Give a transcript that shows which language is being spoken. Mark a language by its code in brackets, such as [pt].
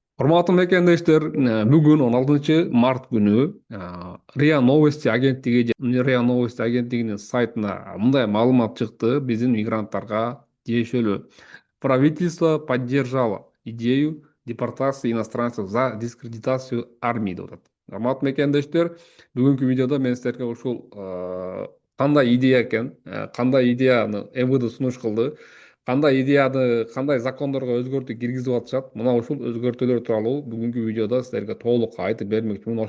[ky] Урматтуу мекендештер, бүгүн 16 март күнү РИА Новости агенттиги РИА Новости агенттигинин сайтына мындай маалымат чыкты. Биздин мигранттарга тиешелүү. [ru] Правительство поддержало идею депортации иностранцев за дискредитацию армии [ky] деп атат. Урматтуу мекендештер, бүгүнкү видеодо мен силерге ушул кандай идея экен, кандай идеяны МВД сунуш кылды, кандай идеяны кандай закондорго өзгөртүү киргизип атышат, мына ушул өзгөртүүлөр тууралуу бүгүнкү видеодо силерге толук айтып бермекчимин.